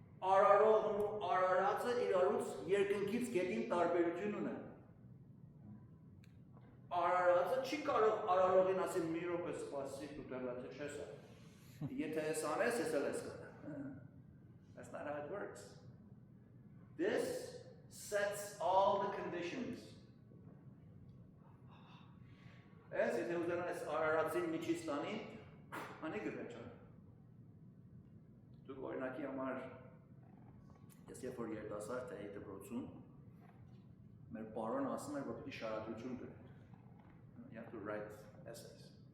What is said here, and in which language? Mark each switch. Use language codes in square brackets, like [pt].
[hy] Արարողն ու արարածը իրարուց երկնքից գետին տարբերություն ունեն։ Արարածը չի կարող արարողին ասել մի րոպե սպասի դու դեռ չես արել։ Եթե ես անես, ես էլ ես կան։ [en] That's not how it works. This sets all the conditions. [hy] Ես եթե ուզենա ես արարածին միջից տանի, անի գվերջան։ Դուք օրինակի համար ես երբ որ երիտասարդ էի դպրոցում, մեր պարոնը ասում էր, որ պիտի շարադրություն գրել։ [en] You have to write essays.